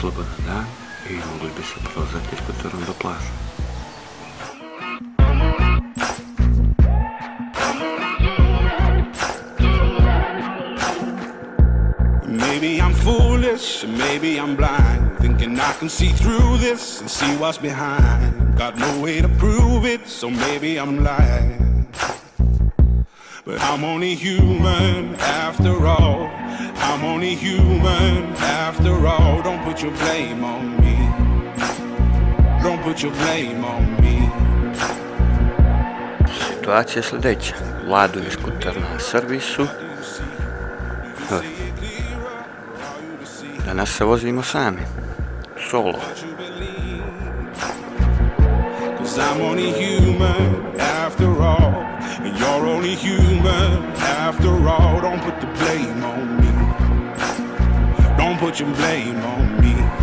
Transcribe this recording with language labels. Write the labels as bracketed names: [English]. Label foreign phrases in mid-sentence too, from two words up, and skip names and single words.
[Croatian] dan i mogli bi se prolazati skuterom do plaže. [English] Maybe I'm foolish, maybe I'm blind, thinking I can see through this and see what's behind. Got no way to prove it, so maybe I'm lying. But I'm only human after all. I'm only human after all. Don't put your blame on me. Don't put your blame on me. [Croatian] Situacija je sljedeća. Vlado je skuter na servisu. Danas se vozimo sami. Solo. [English] I'm only human after all, and you're only human after all. Don't put the blame on me. Don't put your blame on me.